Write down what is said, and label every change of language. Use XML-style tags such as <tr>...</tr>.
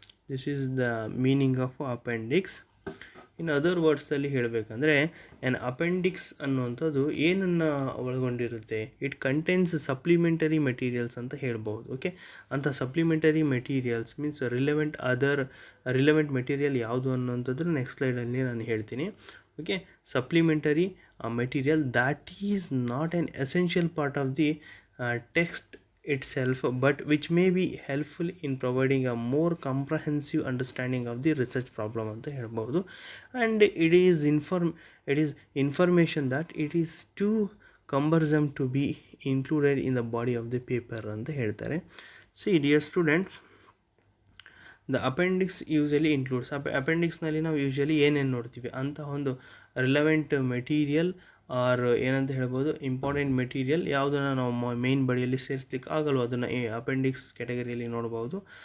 <en>This is the meaning of appendix. In other ವರ್ಡ್ಸಲ್ಲಿ</en> <kn>ಹೇಳಬೇಕಂದ್ರೆ</kn> <en>an appendix</en> <kn>ಅನ್ನುವಂಥದ್ದು ಏನನ್ನು ಒಳಗೊಂಡಿರುತ್ತೆ,</kn> <en>it contains supplementary materials</en> <kn>ಅಂತ ಹೇಳ್ಬೋದು. ಓಕೆ, ಅಂಥ supplementary materials means relevant material ಯಾವುದು ಅನ್ನುವಂಥದ್ದು ನೆಕ್ಸ್ಟ್ ಸ್ಲೈಡಲ್ಲಿ ನಾನು ಹೇಳ್ತೀನಿ.</kn> <en>okay, supplementary material that is not an essential part of the text itself but which may be helpful in providing a more comprehensive understanding of the research problem</en> <kn>anta helbodu.</kn> <en>And it is information that it is too cumbersome to be included in the body of the paper</en> <kn>anta ಹೇಳ್ತಾರೆ.</kn> <en>See dear students, the appendix usually includes</en> <kn>ಅಪೆಂಡಿಕ್ಸ್ನಲ್ಲಿ ನಾವು usually ಏನೇನು ನೋಡ್ತೀವಿ ಅಂತ ಒಂದು relevant material R ಏನಂತ ಹೇಳ್ಬೋದು, important material ಯಾವುದನ್ನು ನಾವು ಮೈನ್ ಬಾಡಿಯಲ್ಲಿ ಸೇರಿಸ್ಲಿಕ್ಕೆ ಆಗಲ್ವೋ ಅದನ್ನು ಅಪೆಂಡಿಕ್ಸ್ ಕ್ಯಾಟಗರಿಯಲ್ಲಿ ನೋಡ್ಬೋದು.</kn>